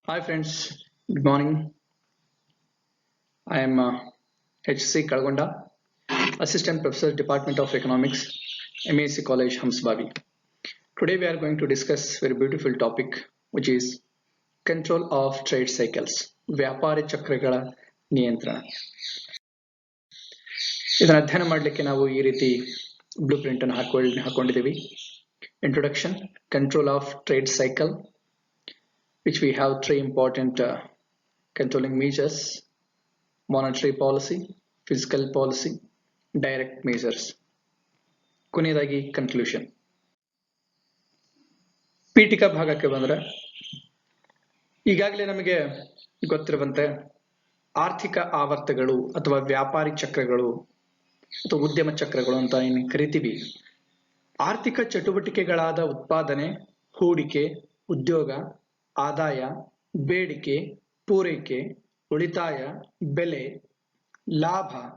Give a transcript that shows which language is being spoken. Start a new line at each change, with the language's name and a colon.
English: Hi friends, good morning. I am H.C. Kalgonda, Assistant Professor, Department of Economics, MAC College, Hamsbavi. Today we are going to discuss a very beautiful topic, which is control of trade cycles,
Kannada: ವ್ಯಾಪಾರಿ ಚಕ್ರಗಳ ನಿಯಂತ್ರಣ. ಇದನ್ನು ಅಧ್ಯಯನ ಮಾಡಲಿಕ್ಕೆ ನಾವು ಈ ರೀತಿ blue print ಅನ್ನು ಹಾಕೊಂಡಿದ್ದೀವಿ.
English: Introduction, control of trade cycle, which we have three important controlling measures: monetary policy, fiscal policy, direct measures.
Kannada: ಕೊನೆಯದಾಗಿ ಕನ್ಕ್ಲೂಷನ್. ಪೀಠಿಕಾ ಭಾಗಕ್ಕೆ ಬಂದ್ರೆ ಈಗಾಗಲೇ ನಮಗೆ ಗೊತ್ತಿರುವಂತೆ ಆರ್ಥಿಕ ಆವರ್ತಗಳು ಅಥವಾ ವ್ಯಾಪಾರಿ ಚಕ್ರಗಳು ಅಥವಾ ಉದ್ಯಮ ಚಕ್ರಗಳು ಅಂತ ಏನು ಕರಿತೀವಿ, ಆರ್ಥಿಕ ಚಟುವಟಿಕೆಗಳಾದ ಉತ್ಪಾದನೆ, ಹೂಡಿಕೆ, ಉದ್ಯೋಗ, ಆದಾಯ, ಬೇಡಿಕೆ, ಪೂರೈಕೆ, ಉಳಿತಾಯ, ಬೆಲೆ, ಲಾಭ